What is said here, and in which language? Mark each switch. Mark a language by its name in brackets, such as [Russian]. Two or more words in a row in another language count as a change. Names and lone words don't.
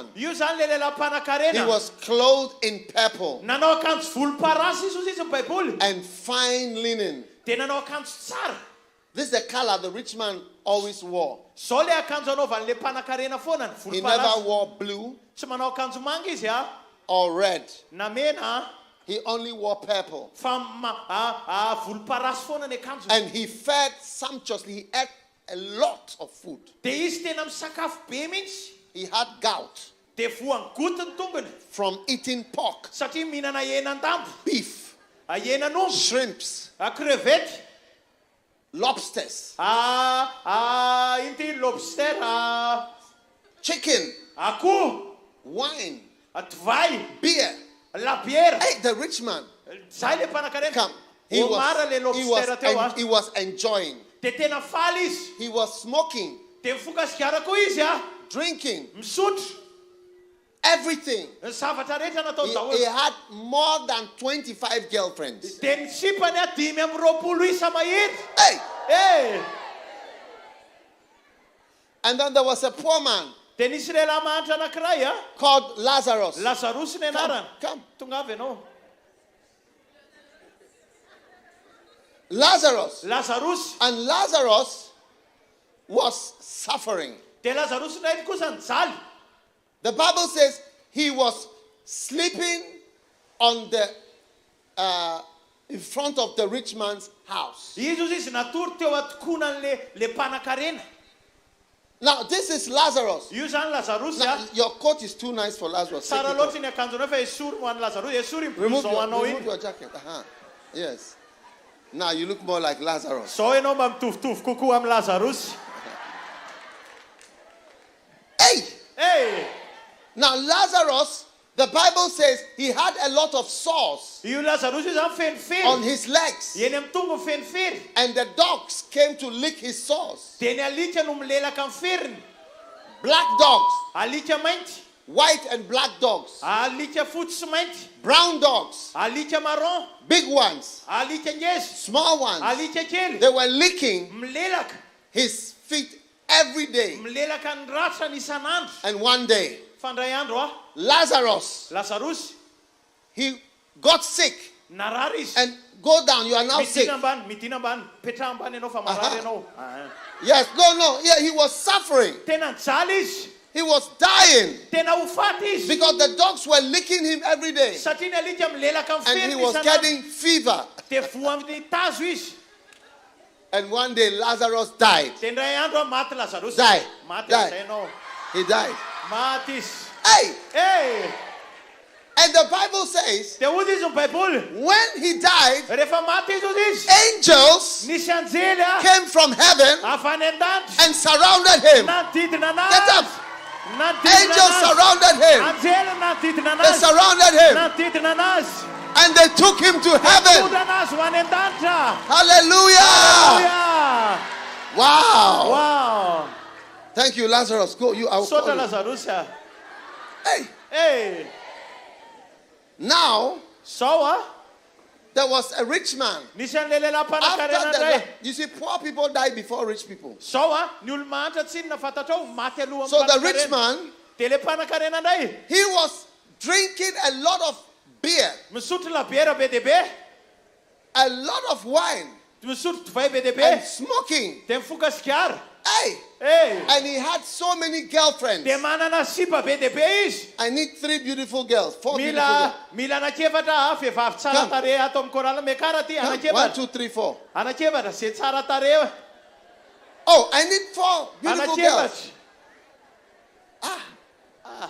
[English] He was clothed in purple and fine linen. This is the color the rich man always wore. He never wore blue or red. He only wore purple. [Malagasy] Volomparasy foana ny akanjo. [English] And he fed sumptuously. He ate a lot of food. [Malagasy] Dia izy tena misakafo be mihitsy. [English] He had gout [Malagasy] Dia voangoto ny tongony. [English] from eating pork, [Malagasy] Satria mihinana henan-dambo. [English] beef, [Malagasy] Henan'omby. [English] shrimps, [Malagasy] Crevette. [English] lobsters, [Malagasy] Inty lobster. [English] chicken, [Malagasy] Akoho. [English] wine, [Malagasy] Divay. [English] beer. [Malagasy] Labiera. [English] Hey, the rich man. [Malagasy] Zay le mpanan-karena. [English] Come. He [Malagasy] Omara le lobster teo. [English] he was enjoying. [Malagasy] Dia tena faly izy. [English] He was smoking, [Malagasy] Dia mifoka sigara koa izy [English] drinking, [Malagasy] misotro. [English] everything. [Malagasy] Ny zavatra rehetra natao [English] He [Malagasy] daholo. [English] had more than 25 girlfriends. [Malagasy] Dia ny sipany 5 isa mahery. Hey! Eh! [English] And then there was a poor man [Malagasy] Dia nisy lehilahy mahantra anankiray [English] called Lazarus. [Malagasy] Lazarus ny anarany. [English] Come. [Malagasy] Tonga avy ianao. [English] Lazarus. [Malagasy] Lazarus. [English] And Lazarus was suffering. [Malagasy] Dia Lazarus ndray kosa nijaly. [English] The Bible says he was sleeping on the in front of the rich man's house. [Malagasy] Izy natory teo atokonan'le mpanan-karena. [English] Now this is Lazarus. [Malagasy] Io zany Lazarus [English] Now, your coat is too nice for Lazarus. Take [Malagasy] Tsara [English] it [Malagasy] loatra [English] off. [Malagasy] ny akanjonao fa esory ho an'ny Lazarus. Esory ny [English] Remove [Malagasy] blouson anao [English] remove [Malagasy] iny. [English] your jacket. Yes. Now you look more like Lazarus. [Malagasy] Zao ianao mba mitovitovy kokoa amin'ny Lazarus. Hey! Hey! [English] Now Lazarus, the Bible says he had a lot of sores [Malagasy] Io Lazarus io zany fenifery. [English] on his legs. [Malagasy] Eny amin'ny tongony fenifery. [English] And the dogs came to lick his sores. [Malagasy] Dia ny alika no milelaka amin'ny feriny. [English] Black dogs, [Malagasy] Alika mainty. [English] white and black dogs, [Malagasy] Alika fotsy sy mainty. [English] brown dogs, [Malagasy] Alika marron. [English] big ones, [Malagasy] Alika ngezy. [English] small ones. [Malagasy] Alika kely. [English] They were licking [Malagasy] Milelaka. [English] his feet every day. [Malagasy] Milelaka ny ratra ny isan'andro. [English] And one day, [Malagasy] Fandray andro [English] Lazarus, [Malagasy] Lazarus [English] he got sick. [Malagasy] narary izy. [English] And go down, you are now sick. [Malagasy] Midina ambany, midina ambany. Petraha ambany ianao fa marary ianao. [English] Yes, no, yeah, he was suffering. [Malagasy] Tena nijaly izy. [English] He was dying [Malagasy] Tena ho faty izy. [English] because the dogs were licking him every day. [Malagasy] Satria ny alika milelaka amin'ny [English] And he [Malagasy] feriny [English] was [Malagasy] isan'andro. [English] getting fever. [Malagasy] Dia voa amin'ny tazo izy. [English] And one day Lazarus died. [Malagasy] Dia ndray andro maty Lazarus. [English] Die. [Malagasy] Maty [English] Die. [Malagasy] zay ianao. [English] He died. [Malagasy] Maty izy. Hey! Hey! [English] And the Bible says [Malagasy] Dia hozy izy ny baiboly. [English] when he died, [Malagasy] Rehefa maty izy hozy izy. [English] angels [Malagasy] Nisy anjely [English] came from heaven [Malagasy] avy any an-danitra. [English] and surrounded him. [Malagasy] Nanodidina [English] Get up. [Malagasy] anazy. Nanodidina [English] Angels [Malagasy] anazy. [English] surrounded him. [Malagasy] Anjely nanodidina [English] They [Malagasy] anazy. [English] surrounded him. [Malagasy] Nanodidina anazy. [English] And they took him to heaven. [Malagasy] Tody anazy ho any an-danitra. [English] Hallelujah. [Malagasy] Hallelujah. Wow. Wow. [English] Thank you, Lazarus. Go. You are. [Malagasy] Sota Lazarus. Hey. Hey. [English] Now, [Malagasy] So [English] there was a rich man. [Malagasy] nisy an'le lehilahy mpanan-karena [English] After [Malagasy] indray. [English] you see, poor people die before rich people. [Malagasy] So ny olo mahantra tsinona fantatrao maty aloha [English] So the rich [Malagasy] mpanan-karena. [English] man, [Malagasy] Dia le mpanan-karena indray [English] he was drinking a lot of beer, [Malagasy] misotro labiera be dia be. [English] a lot of wine, [Malagasy] Misotro divay be dia [English] and [Malagasy] be. [English] smoking. [Malagasy] Dia mifoka sigara. Hey! Hey. [English] And he had so many girlfriends. [Malagasy] Dia manana sipa be dia be izy. [English] I need 3 beautiful girls, 4 beautiful girls. [Malagasy] Mila anakefatra vehivavy tsara tarehy ato amin'ny korala mekara ty. [English] Come, 1, [Malagasy] Anakefatra. [English] 2, 3, 4. [Malagasy] Anakefatra zay tsara tarehy. [English] Oh, I need 4 beautiful girls. [Malagasy] Anakefatra.